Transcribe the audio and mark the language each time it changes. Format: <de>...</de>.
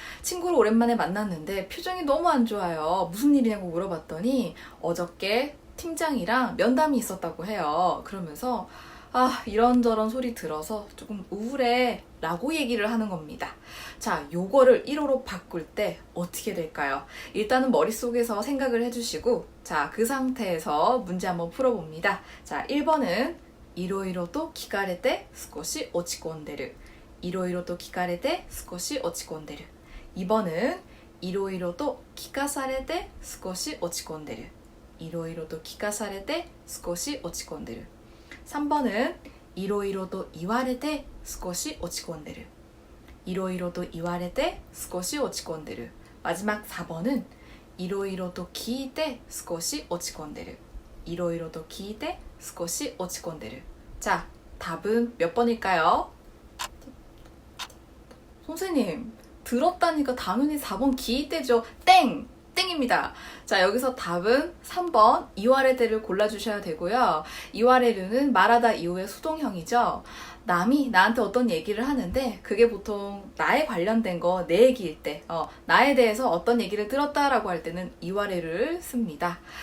<ko>친구를 오랜만에 만났는데 표정이 너무 안 좋아요. 무슨 일이냐고 물어봤더니 어저께 팀장이랑 면담이 있었다고 해요. 그러면서 이런저런 소리 들어서 조금 우울해 라고 얘기를 하는 겁니다. 자, 요거를 1호로 바꿀 때 어떻게 될까요? 일단은 머릿속에서 생각을 해주시고, 자, 그 상태에서 문제 한번 풀어봅니다. 자, 1번은</ko> <ja>いろいろと聞かれて少し落ち込んでる。いろいろと聞かれて少し落ち込んでる。</ja> <ko>2번은</ko> <ja>いろいろと聞かされて少し落ち込んでる。いろいろと聞かされて少し落ち込んでる。</ja> <ko>3번은</ko> <ja>いろいろと言われて少し落ち込んでる。いろいろと言われて少し落ち込んでる。</ja> <ko>마지막 4번은</ko> <ja>いろいろと聞いて少し落ち込んでる。いろいろと聞いて少し落ち込んでる。</ja> <ko>자, 답은 몇 번일까요? 선생님, 들었다니까 당연히 4번 기이대죠. 땡! 땡입니다. 자, 여기서 답은 3번 이와레데를 골라주셔야 되고요. 이와레르는 말하다 이후의 수동형이죠. 남이 나한테 어떤 얘기를 하는데 그게 보통 나에 관련된 거, 내 얘기일 때, 나에 대해서 어떤 얘기를 들었다라고 할 때는 이와레를 씁니다.</ko>